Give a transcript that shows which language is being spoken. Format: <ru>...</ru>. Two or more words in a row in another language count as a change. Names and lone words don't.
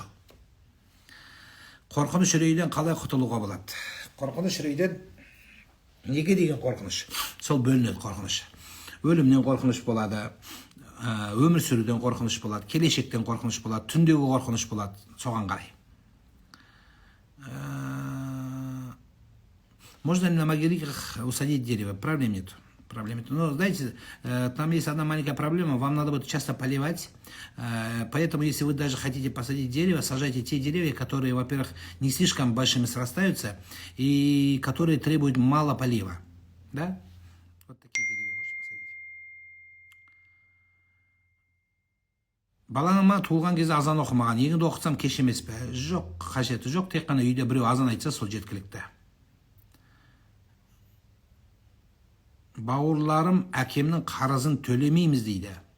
<kk>Қорқыныш үрейден қалай құтылуға болады? Қорқыныш үрейден неге деген қорқыныш? Сол бөлінеді қорқыныш. Өлімнен қорқыныш болады, өмір сүруден қорқыныш болады, келешектен қорқыныш болады, түндегі қорқыныш болады, соған қарай.</kk> <ru>Можно ли на могилках усадить дерево? Проблем нет. Но, знаете, там есть одна маленькая проблема, вам надо будет часто поливать, поэтому, если вы даже хотите посадить дерево, сажайте те деревья, которые, во-первых, не слишком большими срастаются и которые требуют мало полива. Да? Вот такие деревья можете посадить.</ru> <kk>Балама туылған кезде азан оқымаған, егінді оқытсам кеш емес пе? Жоқ, қажеті жоқ, тек қана үйде біреу азан айтса, сол жеткілікті. Бауырларым әкемнің қарызын төлемейміз дейді.</kk>